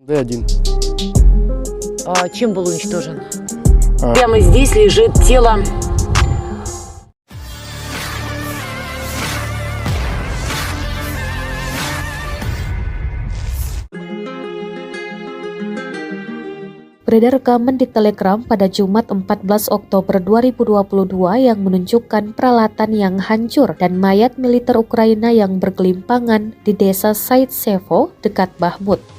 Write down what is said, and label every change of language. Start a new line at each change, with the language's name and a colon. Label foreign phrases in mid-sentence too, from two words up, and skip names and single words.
Russian: Д1. Чем был уничтожен? Прямо здесь лежит тело.
Indonesian: Beredar rekaman di Telegram pada Jumat 14 Oktober 2022 yang menunjukkan peralatan yang hancur dan mayat militer Ukraina yang bergelimpangan di desa Saitsevo dekat Bahmut.